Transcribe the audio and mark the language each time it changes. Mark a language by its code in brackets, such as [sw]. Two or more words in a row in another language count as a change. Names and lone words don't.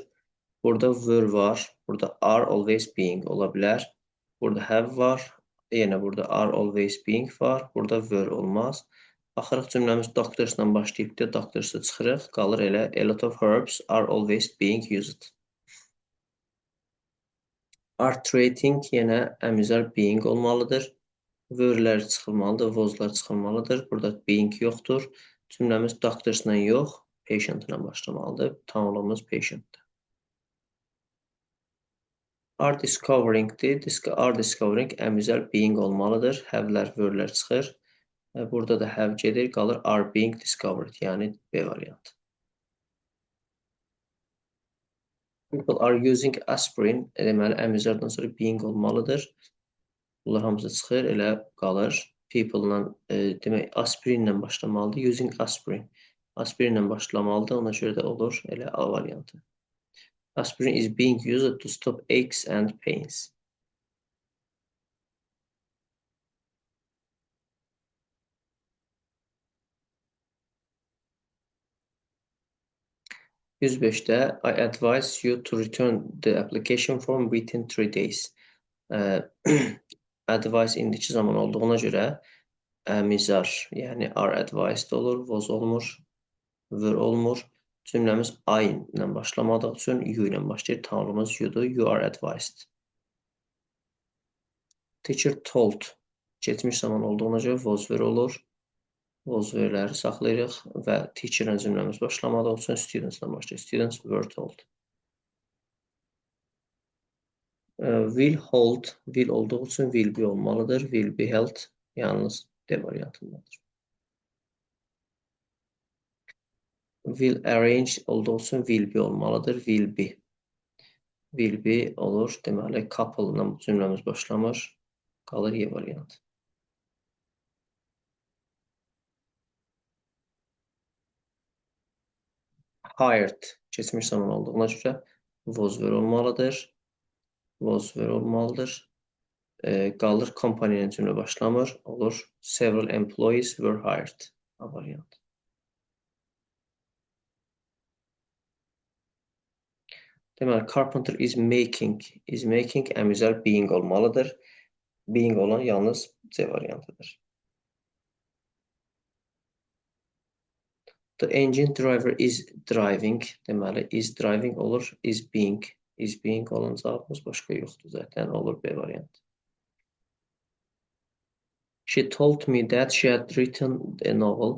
[az] Burada were var, burada [en] are always being [az] ola bilər. Burada have var, yenə burada [en] are always being [az] var, burada were olmaz. Baxırıq cümləmiz doctors-la başlayıb da doctors-ı çıxırıq, qalır elə [en] a lot of herbs are always being used. Are treating [az] yenə əmizər being olmalıdır. Were-lər çıxılmalıdır, was-lar çıxılmalıdır. Burada being yoxdur. Cümləmiz doctors-la yox, patient-la başlamalıdır. Tamamımız patient-dir. [en] Are discovering- [az] dir. [en] Are discovering [az] əmizər being olmalıdır. Have-lər, were-lər çıxır. Burada da have gedir, qalır [en] are being discovered, [az] yəni B variantı. [en] People are using aspirin, [az] deməli əmizərdən sonra being olmalıdır. Bunlar hamısı çıxır, elə qalır. People-la, demək, aspirinlə başlamalıdır. [en] Using aspirin. [az] Aspirinlə başlamalıdır, ona görə də olur, elə A variantı. [en] Aspirin is being used to stop aches and pains. [az] Yüz beşdə [en] I advise you to return the application form within 3 days. [az] Advice indiki zaman olduğuna görə əmizar, yəni [en] are advised [az] olur, was olmur, were olmur. Cümləmiz I ilə başlamadığı üçün you ilə başlayır. Tanrımız you'dur. [en] You are advised. Teacher told. [az] Keçmiş zaman olduğuna görə [en] was were [az] olur. Was were-ləri saxlayırıq və teacher-lə cümləmiz başlamadığı üçün students-lə başlayır. [en] Students were told. Will hold, will olduğu üçün will be olmalıdır. Will be held [az] yalnız D variantındadır. [en] Will arrange [az] olduğu üçün [en] will be [az] olmalıdır. [en] Will be. Will be [az] olur. Deməli, couple-la cümləmiz başlamır. Qalır Y variantı. Hired. Keçmiş zaman olduğuna görə [en] was were [az] olmalıdır. [en] Was were [az] olmalıdır. Qalır company ilə cümlə başlamır. Olur. [en] Several employees were hired. [az] A variantı. Deməli, [en] carpenter is making. Is making [az] əmizər being olmalıdır. Being olan yalnız C variantıdır. [en] The engine driver is driving. [az] Deməli, [en] is driving [az] olur. [en] Is being. Is being [az] olan cavabımız başqa yoxdur zaten. Olur B variantı. [en] She told me that she had written a novel.